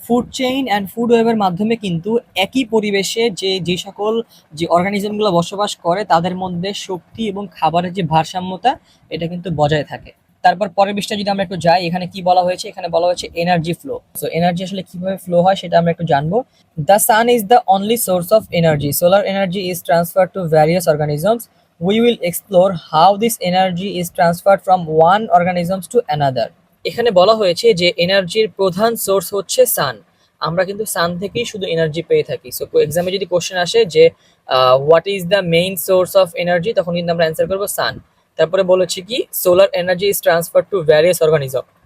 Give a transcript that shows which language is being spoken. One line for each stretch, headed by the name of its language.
Bangla: Food chain and food ওয়েবের মাধ্যমে কিন্তু একই পরিবেশে যে সকল যে অর্গানিজমগুলো বসবাস করে তাদের মধ্যে শক্তি এবং খাবারের যে ভারসাম্যতা, এটা কিন্তু বজায় থাকে। তারপর পরের বিষয়টা যদি আমরা একটু যাই, এখানে কি বলা হয়েছে, এখানে বলা হয়েছে এনার্জি ফ্লো। সো এনার্জি আসলে কিভাবে ফ্লো হয় সেটা আমরা একটু জানবো।
English: The sun is the only source of energy. Solar energy is transferred to various organisms. We will explore how this energy is transferred from one organism to another.
Bangla: এখানে বলা হয়েছে যে এনার্জির প্রধান সোর্স হচ্ছে সান। আমরা কিন্তু সান থেকেই শুধু এনার্জি পেয়ে থাকি। সো এক্সামে যদি কোশ্চেন আসে যে
English: what is the main source of energy,
Bangla: তখন কিন্তু আমরা অ্যান্সার করবো সান। তারপরে বলেছি কি,
English: Solar energy is transfer to various organism.